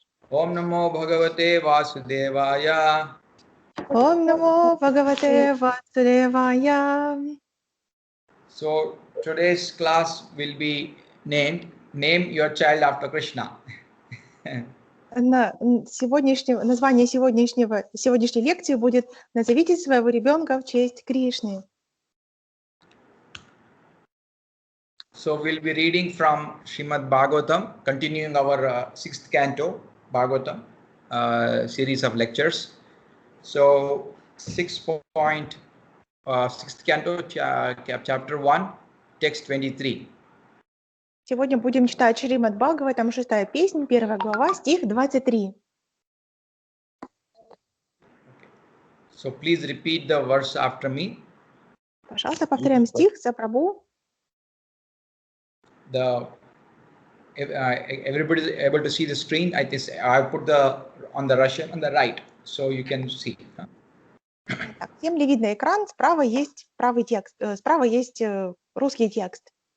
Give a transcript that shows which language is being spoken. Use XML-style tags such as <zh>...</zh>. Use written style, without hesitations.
<sa>Om Namo Bhagavate Vasudevaya. Om Namo Bhagavate Vasudevaya.</sa> <en>So today's class will be named Name Your Child After Krishna.</en> <ru>Название сегодняшней лекции будет «Назовите своего ребенка в честь Кришны».</ru> <en>So we'll be reading from Shrimad Bhagavatam, continuing our sixth canto Bhagavatam series of lectures. So sixth canto, chapter 1, text 23.</en> <ru>Сегодня будем читать Шримад Бхагаватам, 6-я песнь, 1 глава, стих 23.</ru> <en>So please repeat the verse after me.</en> <ru>Пожалуйста, повторяем стих за Прабху.</ru> <en>Everybody is able to see the screen. I put on the Russian on the right, so you can see.</en> <ru>Так, всем ли видно экран? Справа есть правый текст, справа есть русский текст.</ru>